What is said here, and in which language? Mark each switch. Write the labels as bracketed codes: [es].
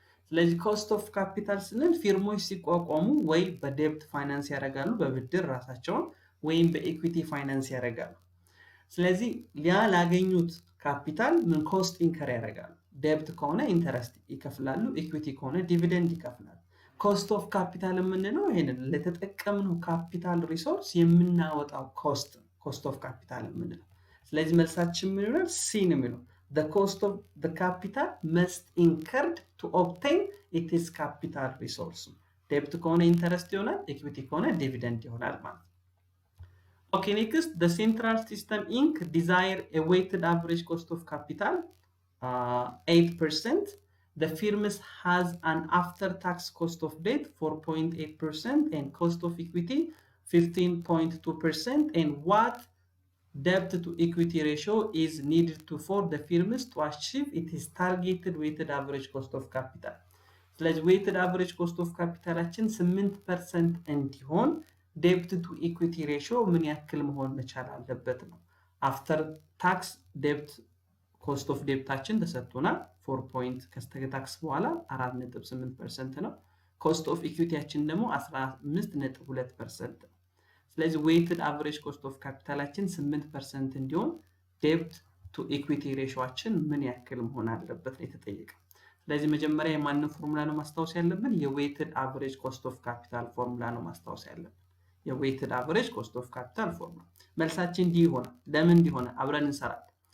[am] ስለዚህ cost of capital ስንል ፊርሞች ሲቋቋሙ ወይ በዴብት ፋይናንስ ያደርጋሉ በብድር ራሳቸውን ወይም በኢኩዊቲ ፋይናንስ ያደርጋሉ። ስለዚህ ላገኙት ካፒታል ምን ኮስት ኢንከር ያደርጋሉ? ዴብት ከሆነ ኢንተረስት ይከፍላሉ፣ ኢኩዊቲ ከሆነ ዲቪደንድ ይከፍላሉ። ኮስት ኦፍ ካፒታል የምንለው ይሄንን ለተጠቀምነው ካፒታል ሪሶርስ የምናወጣው ኮስት ኦፍ ካፒታል የምንለው። ስለዚህ መልሳችን ምን ይሆናል? ሲ ነው የሚለው [en] the cost of the capital must incurred to obtain its capital resource. [am] ዴብት ከሆነ ኢንተረስት ይሆናል፣ ኢኩዊቲ ከሆነ ዲቪደንድ ይሆናል ማለት ነው። [en] Okay, next, the central system Inc. desire a weighted average cost of capital 8%. The firm has an after-tax cost of debt 4.8% and cost of equity 15.2%. And what debt to equity ratio is needed for the firms to achieve its targeted weighted average cost of capital? [am] ስለዚህ weighted average cost of capitalችን 8% እንዲሆን debt to equity ratio ምን ያክል መሆን መቻል አለበት ነው። after tax debt ኮስት ኦፍ ዴብታችን ተሰጥቶናል 4 ፖይንት ከታክስ በኋላ 4.8% ነው ኮስት ኦፍ ኢኩዊቲያችን ደግሞ 15.2% ነው ስለዚህ ዌይትድ አቨሬጅ ኮስት ኦፍ ካፒታላችን 8% እንዲሆን ዴብት ቱ ኢኩዊቲ ሬሾአችን ምን ያክል መሆን አለበት ነው የተጠየቀው ስለዚህ መጀመሪያ የማንን ፎርሙላ ነው ማስታወስ ያለብን የዌይትድ አቨሬጅ ኮስት ኦፍ ካፒታል ፎርሙላ ነው ማስታወስ ያለብን የዌይትድ አቨሬጅ ኮስት ኦፍ ካፒታል ፎርሙላ መልሳችን ዲ ይሆናል ለምን እንዲሆነ አብረን እንሰራለን